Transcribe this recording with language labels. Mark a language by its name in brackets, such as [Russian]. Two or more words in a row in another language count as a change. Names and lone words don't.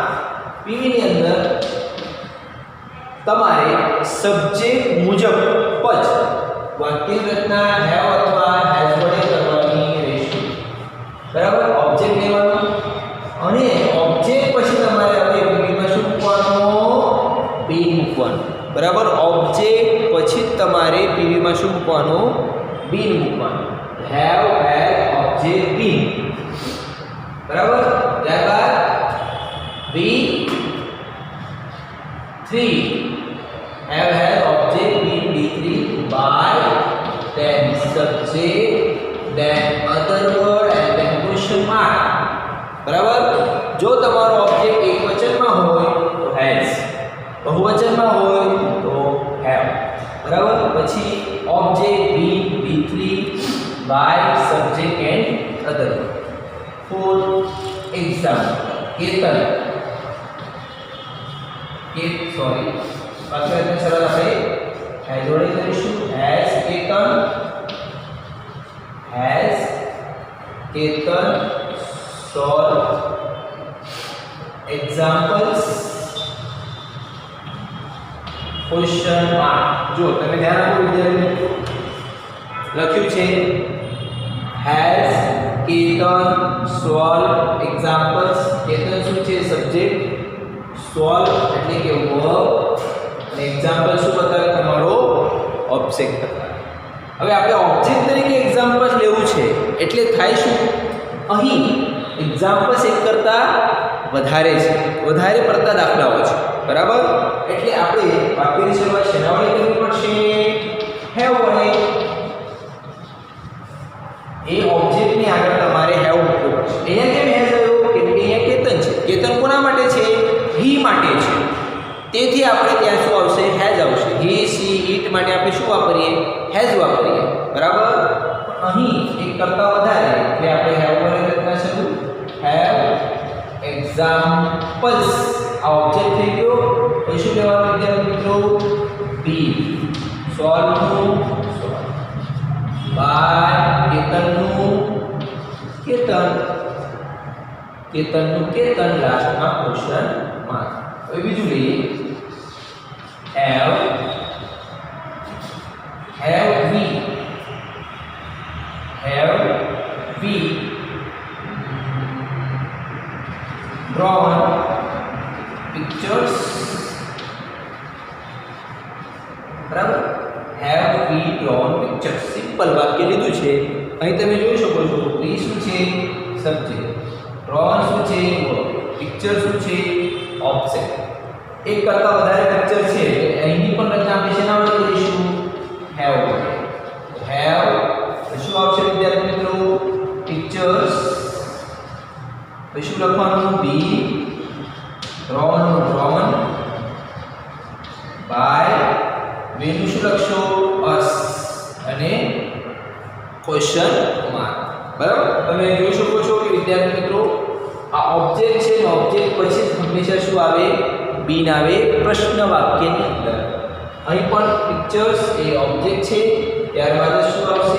[Gujarati] પીવી ની અંદર તમારે સબ્જેક્ટ મુજબ જ વાક્યની રચના have અથવા has વડે કરવાની રહેશે. બરાબર, ઓબ્જેક્ટ લેવાનું અને ઓબ્જેક્ટ પછી તમારે હવે પીવીમાં શું મૂકવાનું બીન મૂકવાનું. બરાબર, ઓબ્જેક્ટ પછી તમારે પીવીમાં શું મૂકવાનું બીન મૂકવાનું. [English] have has object been. [Gujarati] બરાબર, ત્યારબાદ [English] V3 have has object been V3 by then subject then other word and then question mark. [Gujarati] બરાબર, જો તમારો ઓબ્જેક્ટ એકવચનમાં હોય તો has, બહુવચનમાં હોય તો have. બરાબર, પછી [English] object be V3 by subject and other. For example, [Gujarati] કેતન પાછળ સરળ આપણે has જોડે કરીશું. [English] has કેતન solve examples question mark. [Gujarati] જો તમે ધ્યાન આપો વિદ્યાર્થીઓ, લખ્યું છે [English] has કેતન solve examples. [Gujarati] કેતન શું છે સબ્જેક્ટ, solve એટલે કે વર્બ અને એક્ઝામ્પલ શું બતાવે તમારો ઓબ્જેક્ટ બતાવે. હવે આપણે ઓબ્જેક્ટ તરીકે એક્ઝામ્પલ લેવું છે એટલે થાય શું અહીં એક્ઝામ્પલ્સ એક કરતા વધારે છે, વધારે પડતા દાખલાઓ છે. બરાબર, એટલે આપણે વાક્યની શરૂઆત શેના વડે કરવી પડશે have વડે. એ ઓબ્જેક્ટની આગળ તમારે have મૂકવું પડશે. અહીંયા કેમ has આવ્યો કેમ કે અહીંયા કેતન છે. કેતન કોના માટે છે he માટે છે, તેથી આપણે ત્યાં શું આવશે has આવશે. [English] he she it [Gujarati] માટે આપણે શું વાપરીએ has વાપરીએ. બરાબર, અહીં એક કરતા વધારે એટલે આપણે have વડે રચના શરૂ. [English] have examples [Gujarati] આ ઓબ્જેક્ટ થઈ ગયો. પછી શું કહેવાનું વિદ્યાર્થી મિત્રો [English] be solve [Gujarati] નું બાય કેતનનું કેતન લાસ્ટમાં [English] question mark. [Gujarati] હવે બીજું લઈએ [English] have we drawn pictures. બરાબર, have we drawn pictures? [Gujarati] સિમ્પલ વાક્ય લીધું છે. અહીં તમે જોઈ શકો છો we શું છે સબ્જેક્ટ, drawn શું છે વર્બ, પિક્ચર શું છે ઓબ્જેક્ટ. એક કરતા વધારે પિક્ચર છે એટલે અહીંની પણ રચના આપણે શેના વડે કરીશું? have વડે. have શું આવશે વિદ્યાર્થી મિત્રો? પિક્ચર્સ. પછી શું લખવાનું? [English] be drawn by. [Gujarati] વેનું શું લખશો? us. અને [English] question mark. [Gujarati] બરાબર, તમે જોઈ શકો છો કે વિદ્યાર્થી મિત્રો આ ઓબ્જેક્ટ છે, ઓબ્જેક્ટ પછી હંમેશા શું આવે? બીન આવે પ્રશ્ન વાક્યની અંદર. અહીં પણ પિક્ચર્સ એ ઓબ્જેક્ટ છે, ત્યારબાદ શું આવશે?